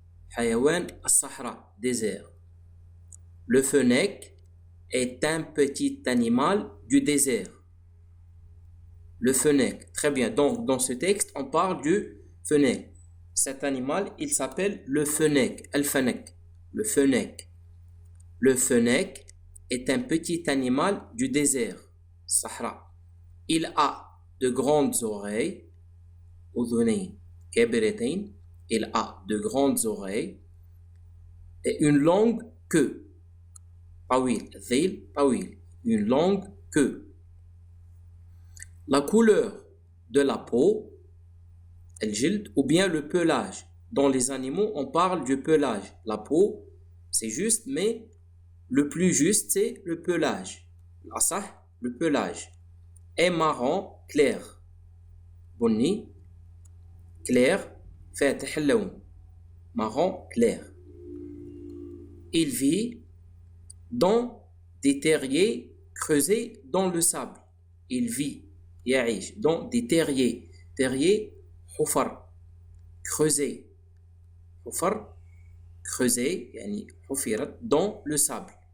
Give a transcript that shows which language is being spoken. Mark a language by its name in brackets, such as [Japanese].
[Arabic] حيوان الصحراء, désert. [French] Le fennec est un petit animal du désert. Le fennec. Très bien. Donc, dans ce texte, on parle du fennec. Cet animal, il s'appelle le fennec. El-fennec. Le fennec. Le fennec est un petit animal du désert. Sahara. Il a de grandes oreilles. [Arabic] أذنين كبيرتين. [French] Il a de grandes oreilles. Et une longue queue. [Arabic] طويل. ذيل طويل. [French] Une longue queue. La couleur de la peau, الجلد, ou bien le pelage. Dans les animaux, on parle du pelage. La peau, c'est juste, mais le plus juste, c'est le pelage. الأصح, le pelage. Est marron clair. [Arabic] بني clair, فاتح اللون. [French] Marron clair. Il vit dans des terriers creusés dans le sable. Il vit, يعيش, dans des terriers. Terriers, حفر, creusés. حفر, creusé, [Arabic] يعني حفرت, [French] dans le sable.